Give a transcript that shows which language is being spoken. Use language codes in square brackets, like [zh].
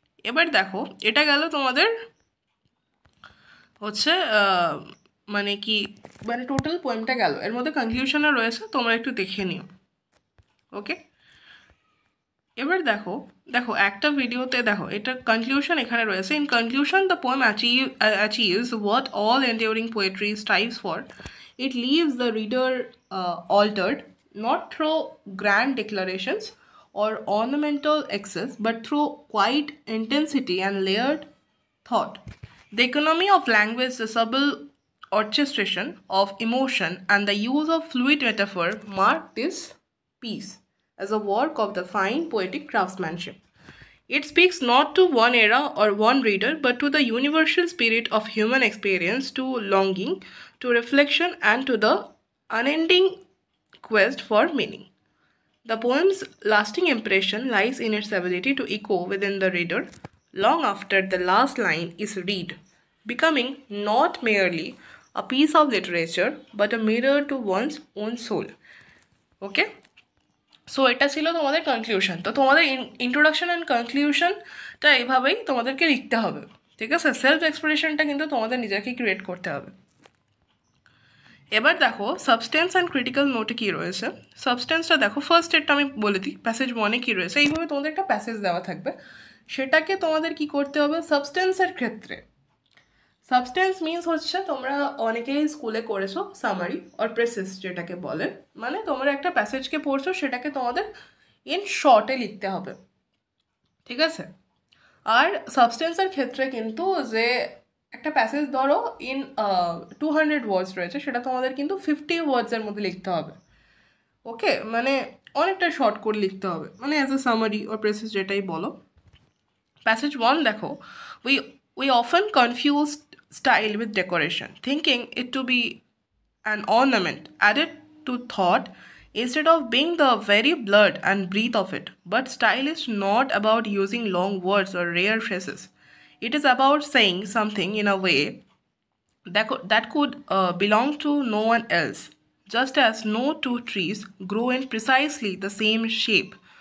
[bn] এবার দেখো এটা গেল তোমাদের হচ্ছে মানে কি, মানে টোটাল পোয়েমটা গেল, এর মধ্যে কনক্লুশনও রয়েছে, তোমরা একটু দেখে নিও, ওকে। এবার দেখো একটা ভিডিওতে দেখো এটা কনক্লুশন এখানে রয়েছে। [en] In conclusion the poem achieves what all enduring poetry strives for. It leaves the reader altered, not through grand declarations or ornamental excess, but through quiet intensity and layered thought. The economy of language, the subtle orchestration of emotion, and the use of fluid metaphor mark this piece as a work of the fine poetic craftsmanship. It speaks not to one era or one reader, but to the universal spirit of human experience, to longing, to reflection, and to the unending quest for meaning. The poem's lasting impression lies in its ability to echo within the reader long after the last line is read, becoming not merely a piece of literature, but a mirror to one's own soul. [bn] Okay? So এটা ছিল তোমাদের conclusion. তো তোমাদের introduction and কনক্লুশনটা এইভাবেই তোমাদেরকে লিখতে হবে, ঠিক আছে। সেলফ এক্সপ্রেশনটা কিন্তু তোমাদের নিজেকে ক্রিয়েট করতে হবে। এবার দেখো সাবস্টেন্স অ্যান্ড ক্রিটিক্যাল নোটে কী রয়েছে। সাবস্টেন্সটা দেখো, ফার্স্ট স্টেটটা আমি বলে দিই, প্যাসেজ 1-এ কী রয়েছে। এইভাবে তোমাদের একটা প্যাসেজ দেওয়া থাকবে, সেটাকে তোমাদের কি করতে হবে সাবস্টেন্সের ক্ষেত্রে। সাবস্টেন্স মিনস হচ্ছে, তোমরা অনেকেই স্কুলে করেছো সামারি অর প্রেসেস যেটাকে বলে, মানে তোমরা একটা প্যাসেজকে পড়ছো সেটাকে তোমাদের ইন শর্টে লিখতে হবে, ঠিক আছে। আর সাবস্টেন্সের ক্ষেত্রে কিন্তু যে একটা প্যাসেজ ধরো ইন 200 ওয়ার্ডস রয়েছে, সেটা তোমাদের কিন্তু 50 ওয়ার্ডসের মধ্যে লিখতে হবে, ওকে। মানে অনেকটা শর্ট করে লিখতে হবে, মানে as a summary or process যেটাই বলো। প্যাসেজ 1 দেখো, we [en] We often confuse style with decoration, thinking it to be an ornament added to thought instead of being the very blood and breath of it. But style is not about using long words or rare phrases. It is about saying something in a way that could belong to no one else, just as no two trees grow in precisely the same shape.